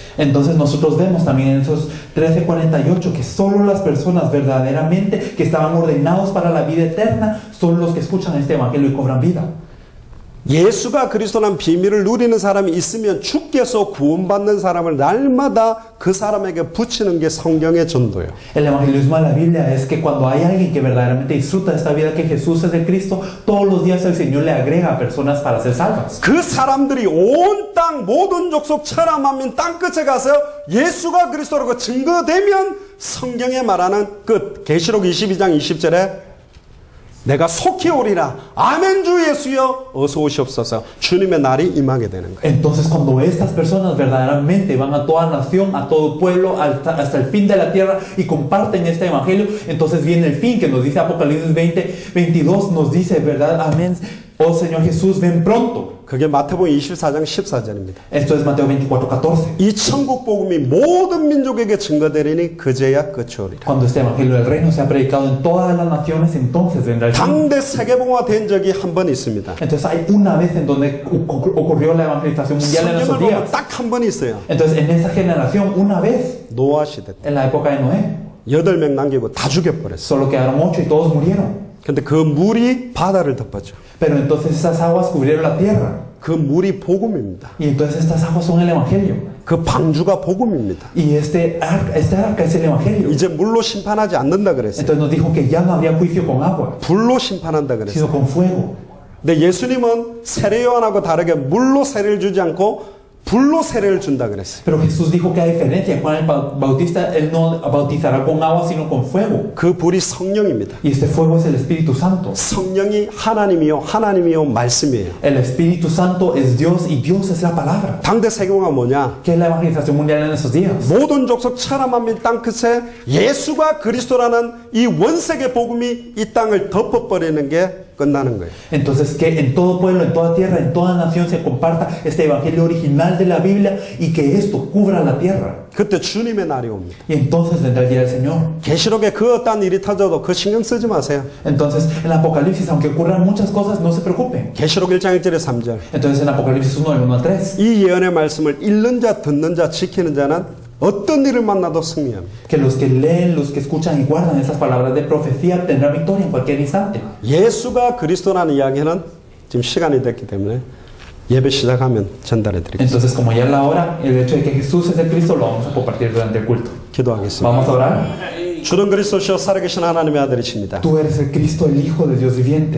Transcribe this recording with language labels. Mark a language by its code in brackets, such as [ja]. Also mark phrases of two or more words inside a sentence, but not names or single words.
[es] Entonces nosotros vemos también en esos 13:48 que solo las personas verdaderamente que estaban ordenados para la vida eterna son los que escuchan este evangelio y cobran vida. [ko] 예수가 그리스도라는 비밀을 누리는 사람이 있으면 주께서 구원받는 사람을 날마다 그 사람에게 붙이는 게 성경의 전도예요. [es] El evangelismo de la Biblia es que cuando hay alguien que verdaderamente disfruta de esta vida que Jesús es el Cristo, todos los días el Señor le agrega a personas para ser salvas. [ko] 그 사람들이 온 땅 모든 족속 천하 만민 땅 끝에 가서 예수가 그리스도라고 증거되면 성경에 말하는 끝 계시록 22장 20절에 내가 속히 오리라. 아멘 주 예수여 어서 오시옵소서. 주님의 날이 임하게 되는 거예요. [es] Entonces cuando estas personas verdaderamente van a toda nación, a todo pueblo, hasta el fin de la tierra y comparten este evangelio, entonces viene el fin que nos dice Apocalipsis 20:22, nos dice, ¿verdad? Amén. Oh Señor Jesús, ven pronto. [ko] 그게 마태복음 24장 14절입니다. [es] Esto es Mateo 24:14. [ko] 이 천국 복음이 모든 민족에게 증거되리니 그제야 끝이 오리라. [es] Cuando este evangelio del reino sea predicado en todas las naciones, entonces vendrá el fin. [ko] 당대 세계봉화 된 적이 한 번 있습니다. [es] Entonces hay una vez en donde ocurrió la evangelización mundial en [ko] 성경을 [es] esos [ko] 보면 [es] días. [ko] 딱 한 번 있어요. [es] Entonces en esa generación, una vez, [ko] 노아 시대 때 [es] en la época de Noé, [ko] 8명 남기고 다 죽여버렸어요. [es] solo quedaron 8 y todos murieron. [ko] 근데 그 물이 바다를 덮었죠. [es] Pero entonces esas aguas cubrieron la tierra. [ko] 그 물이 복음입니다. [es] Y entonces estas aguas son el evangelio. [ko] 그 방주가 복음입니다. [es] Y este arca es el evangelio. [ko] 이제 물로 심판하지 않는다 그랬어요. [es] Entonces nos dijo que ya no habría juicio con agua, [ko] 불로 심판한다 그랬어요. [es] sino con fuego. [ko] 근데 예수님은 세례 요한하고 다르게 물로 세례를 주지 않고 불로 세례를 준다 그랬어요. [es] Pero Jesús dijo que a diferencia, Juan el Bautista, él no bautizará con agua, sino con fuego. [ko] 그 불이 성령입니다. [es] Y este fuego es el Espíritu Santo. [ko] 성령이 하나님이요 하나님이요 말씀이에요. [es] El Espíritu Santo es Dios y Dios es la palabra. [ko] 당대 세계화가 뭐냐? [es] ¿Qué es la evangelización mundial en esos días? [ko] 모든 족속 천하 만민 땅 끝에 예수가 그리스도라는 이 원세계 복음이 이 땅을 덮어버리는 게 끝나는 거예요. [es] Entonces que en todo pueblo, en toda tierra, en toda nación se comparta este evangelio original de la Biblia y que esto cubra la tierra. [ko] 그때 주님의 날이 옵니다. [es] Y entonces vendrá el día del Señor. [ko] 계시록에 그 어떤 일이 터져도 그 신경 쓰지 마세요. [es] Entonces en Apocalipsis, aunque ocurran muchas cosas, no se preocupen. [ko] 계시록 1장 1절에 3절. [es] Entonces en Apocalipsis 1, del 1 al 3, [ko] 이 예언의 말씀을 읽는 자, 듣는 자, 지키는 자는 어떤 일을 만나도 승리합니다. [es] que los que leen, los que escuchan y guardan esas palabras de profecía tendrán victoria en cualquier instante. [ko] 예수가 그리스도라는 이야기는 지금 시간이 됐기 때문에 예배 시작하면 전달해 드리겠습니다. [es] Entonces como ya es la hora, el hecho de que Jesús es el Cristo lo vamos a compartir durante el culto. [ko] 기도하겠습니다. [es] Vamos a orar. [ko] 주는 그리스도시요 살아계신 하나님의 아들이십니다. [es] Tú eres el Cristo, el Hijo de Dios viviente.